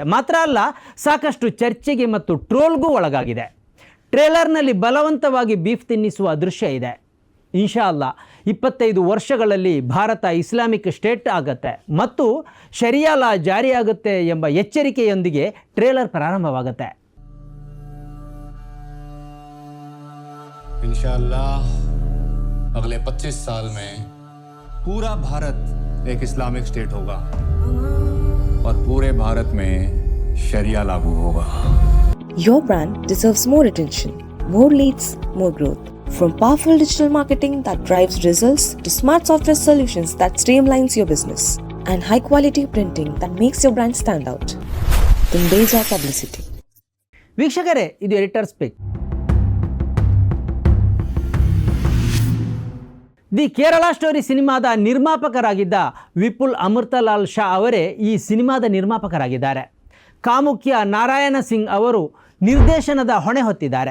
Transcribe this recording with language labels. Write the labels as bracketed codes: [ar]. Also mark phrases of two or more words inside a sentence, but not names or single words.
[kn] ಮಾತ್ರ ಅಲ್ಲ, ಸಾಕಷ್ಟು ಚರ್ಚೆಗೆ ಮತ್ತು ಟ್ರೋಲ್ಗೂ ಒಳಗಾಗಿದೆ. ಟ್ರೇಲರ್ನಲ್ಲಿ ಬಲವಂತವಾಗಿ ಬೀಫ್ ತಿನ್ನಿಸುವ ದೃಶ್ಯ ಇದೆ. [ar] إن شاء الله [kn] 25 ವರ್ಷಗಳಲ್ಲಿ ಭಾರತ [en] Islamic State [kn] ಆಗುತ್ತೆ ಮತ್ತು [en] sharia law [kn] ಜಾರಿಯಾಗುತ್ತೆ ಎಂಬ ಎಚ್ಚರಿಕೆಯೊಂದಿಗೆ ಟ್ರೇಲರ್ ಪ್ರಾರಂಭವಾಗುತ್ತೆ. [hi] इंशाअल्लाह अगले 25 साल में पूरा भारत एक [en] Islamic State [hi] होगा और पूरे भारत में शरिया लागू होगा. [en] Your brand deserves more attention, more leads, more growth. From powerful digital marketing that drives results to smart software solutions that streamlines your business and high quality printing that makes your brand stand out. Tundeja Publicity. [kn] ವೀಕ್ಷಕರೇ, ಇದು ಎಡಿಟರ್ ಸ್ಪೀಕ್. ದಿ ಕೇರಳ ಸ್ಟೋರಿ ಸಿನಿಮಾದ ನಿರ್ಮಾಪಕರಾಗಿದ್ದ ವಿಪುಲ್ ಅಮೃತಲಾಲ್ ಶಾ ಅವರೇ ಈ ಸಿನಿಮಾದ ನಿರ್ಮಾಪಕರಾಗಿದ್ದಾರೆ. ಕಾಮುಖ್ಯ ನಾರಾಯಣ ಸಿಂಗ್ ಅವರು ನಿರ್ದೇಶನದ ಹೊಣೆ ಹೊತ್ತಿದ್ದಾರೆ.